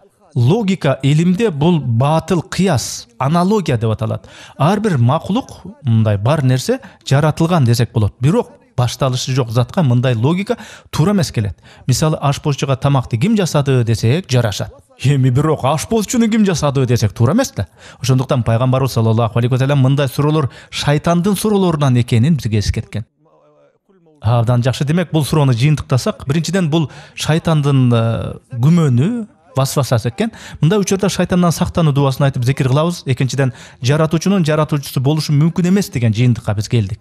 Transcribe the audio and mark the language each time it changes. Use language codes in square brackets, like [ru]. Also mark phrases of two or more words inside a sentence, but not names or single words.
[ky] Логика илимде бул батыл кыяс, аналогия деп аталат. Ар бир макулук, мындай бар нерсе жаратылган десек болот. Бирок башталышы жок затка мындай логика туура эмес келет. Мисалы, ашпозчуга тамакты ким жасады десек жарашат. Эми бирок ашпозчуну ким жасады десек туура эмес да. Ошондуктан пайгамбарыбыз [ar] صلى الله عليه وسلم [ky] мындай суроолор шайтандын суроолорунан экенин бизге эскерткен. Абдан жакшы. Демек бул суроону жыйынтыктасак, биринчиден бул шайтандын күмөнү, васвасасы экен. Мындай учурда шайтандан сактануу дуасын айтып зикир кылабыз. Экинчиден, жаратуучунун жаратуучусу болушу мүмкүн эмес деген жыйынтыкка биз келдик.